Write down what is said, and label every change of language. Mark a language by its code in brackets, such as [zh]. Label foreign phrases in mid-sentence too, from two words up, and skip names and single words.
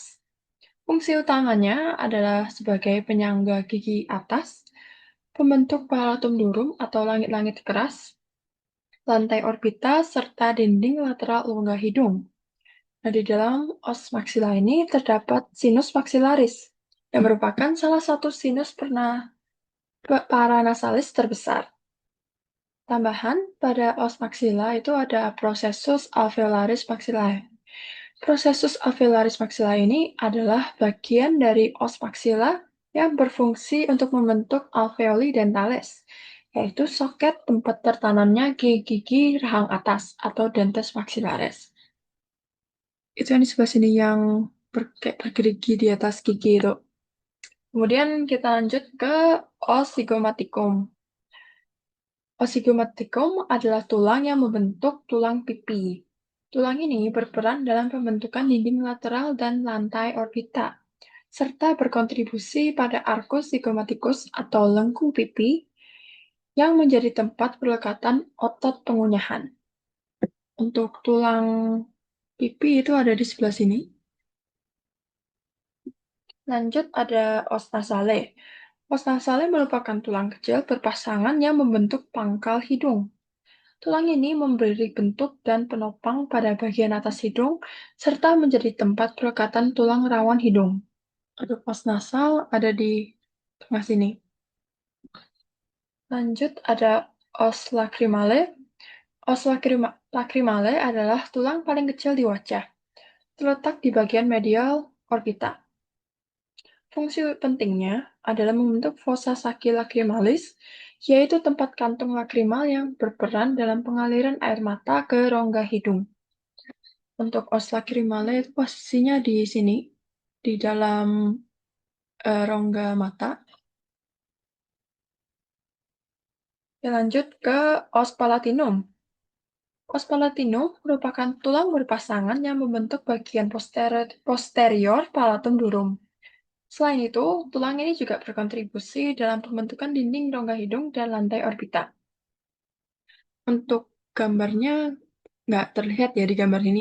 [id] Fungsi utamanya adalah sebagai penyangga gigi atas, pembentuk palatum durum atau langit-langit keras, lantai orbita, serta dinding lateral rongga hidung. Nah, di dalam os maxilla ini terdapat sinus maxillaris, yang merupakan salah satu sinus paranasalis terbesar. Tambahan, pada os maxilla itu ada processus alveolaris maxillae. Processus alveolaris maxillae ini adalah bagian dari os maxilla yang berfungsi untuk membentuk alveoli dentalis, yaitu soket tempat tertanamnya gigi rahang atas atau dentes maxillaris. Itu yang di sebelah sini yang bergerigi di atas gigi itu. Kemudian kita lanjut ke os zygomatikum. Os zygomatikum adalah tulang yang membentuk tulang pipi. Tulang ini berperan dalam pembentukan dinding lateral dan lantai orbita, serta berkontribusi pada arcus zygomaticus atau lengkung pipi yang menjadi tempat pelekatan otot pengunyahan. Untuk tulang pipi itu ada di sebelah sini. Lanjut ada os nasale. Os nasale merupakan tulang kecil berpasangan yang membentuk pangkal hidung. Tulang ini memberi bentuk dan penopang pada bagian atas hidung, serta menjadi tempat pelekatan tulang rawan hidung. Untuk os nasal ada di tengah sini. Lanjut ada os lacrimale. Os lacrimale adalah tulang paling kecil di wajah, terletak di bagian medial orbita. Fungsi pentingnya adalah membentuk fossa saki lacrimalis, yaitu tempat kantung lakrimal yang berperan dalam pengaliran air mata ke rongga hidung. Untuk os lacrimale itu posisinya di sini, di dalam rongga mata. Ya, lanjut ke os palatinum. Os palatinum merupakan tulang berpasangan yang membentuk bagian posterior palatum durum. Selain itu, tulang ini juga berkontribusi dalam pembentukan dinding rongga hidung dan lantai orbita. Untuk gambarnya nggak terlihat ya di gambar ini.